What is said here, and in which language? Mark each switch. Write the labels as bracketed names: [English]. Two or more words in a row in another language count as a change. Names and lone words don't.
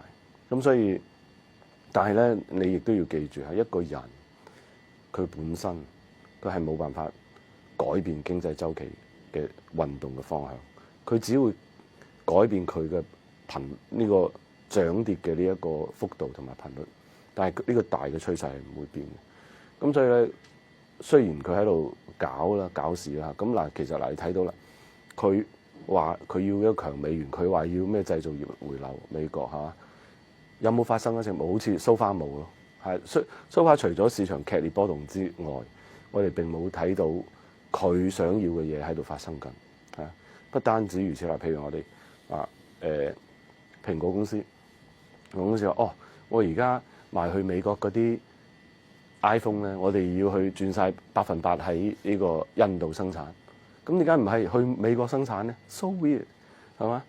[Cantonese] 咁所以，但係咧你亦都要記住係一個人佢本身佢係冇辦法改變經濟周期嘅運動嘅方向，佢只會改變佢嘅呢個漲跌嘅呢一個幅度同埋頻率，但係呢個大嘅趨勢係唔會變嘅。咁所以咧，雖然佢喺度搞事啦，咁嗱，其實嗱你睇到啦，佢話佢要一個強美元，佢話要咩製造業回流美國嚇，有冇發生嗰陣冇？好似 [English] so far [Cantonese] 冇咯，係 [English] so far [Cantonese] 除咗市場劇烈波動之外，我哋並冇睇到佢想要嘅嘢喺度發生緊，係啊！不單止如此啦，譬如我哋蘋果公司話哦，我而家賣去美國嗰啲 iPhone 咧，我哋要去轉晒100%喺呢個印度生產，咁點解唔係去美國生產咧 ？ [English] So weird， [Cantonese] 係嘛？